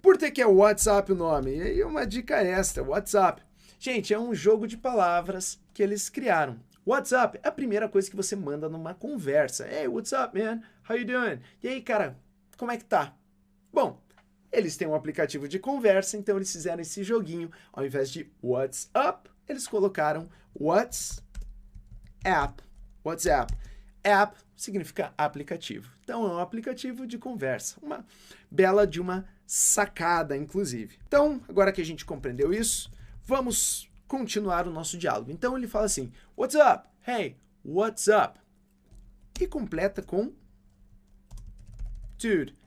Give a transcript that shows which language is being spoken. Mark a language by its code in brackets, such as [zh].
[pt] Por que é o WhatsApp o nome? E aí uma dica extra, WhatsApp. Gente, é um jogo de palavras que eles criaram. WhatsApp é a primeira coisa que você manda numa conversa. [en] Hey, what's up, man? How you doing? [pt] E aí, cara, como é que tá? Bom, eles têm um aplicativo de conversa, então eles fizeram esse joguinho. Ao invés de what's up, eles colocaram what's app. WhatsApp. App significa aplicativo. Então, é um aplicativo de conversa. Uma bela de uma sacada, inclusive. Então, agora que a gente compreendeu isso, vamos continuar o nosso diálogo. Então, ele fala assim, what's up? [en] Hey, what's up? [pt] E completa com dude.